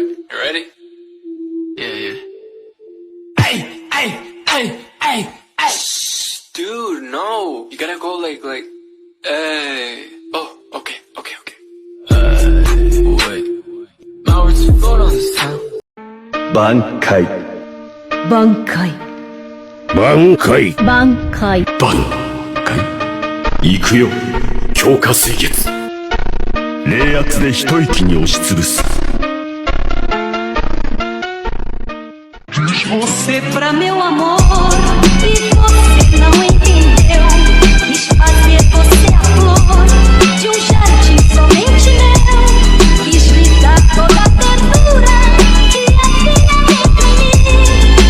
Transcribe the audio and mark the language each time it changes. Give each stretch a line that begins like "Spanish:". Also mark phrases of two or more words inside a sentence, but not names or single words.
English: You ready? Yeah, yeah. Hey! Shh, dude, no. You gotta go like, hey. Oh, okay. Wait. Now what's going on this time?
Japanese: 挽回挽回挽回挽回行くよ強化水月冷圧で一息に押しつぶす
Portuguese: Você pra meu amor e você não entendeu. Quis fazer você a flor de um jardim somente meu. Quis lhe dar toda a ternura que havia entre mim.